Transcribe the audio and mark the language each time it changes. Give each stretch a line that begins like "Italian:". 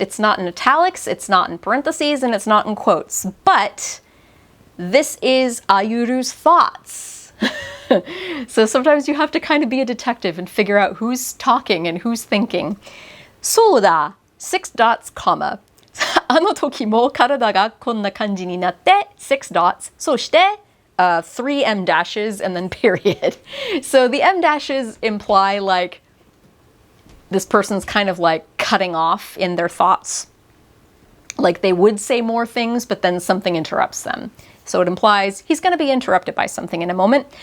English: It's not in italics, it's not in parentheses, and it's not in quotes. But this is Ayuru's thoughts. So sometimes you have to kind of be a detective and figure out who's talking and who's thinking.
Japanese: そうだ
English: 6 dots, comma.
Japanese: あの時も体がこんな感じになって
English: 6 dots.
Japanese: そして
English: 3 em dashes and then period. So the em dashes imply like this person's kind of like cutting off in their thoughts. Like they would say more things, but then something interrupts them. So it implies he's going to be interrupted by something in a moment.